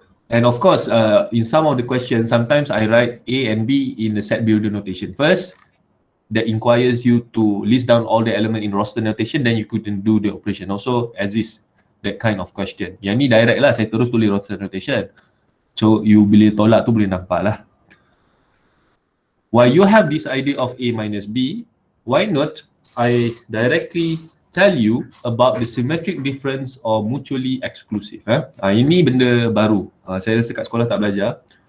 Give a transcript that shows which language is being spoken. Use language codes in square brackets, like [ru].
[en] And of course, in some of the questions, sometimes I write A and B in the set builder notation first. That inquires you to list down all the element in roster notation, then you couldn't do the operation. Also exists that kind of question. [ms] Yang ni direct lah, saya terus tulis roster notation. So you bila tolak tu boleh nampak lah. [en] While you have this idea of A minus B, why not I directly tell you about the symmetric difference or mutually exclusive. [ms] Ini benda baru. Saya rasa kat sekolah tak belajar.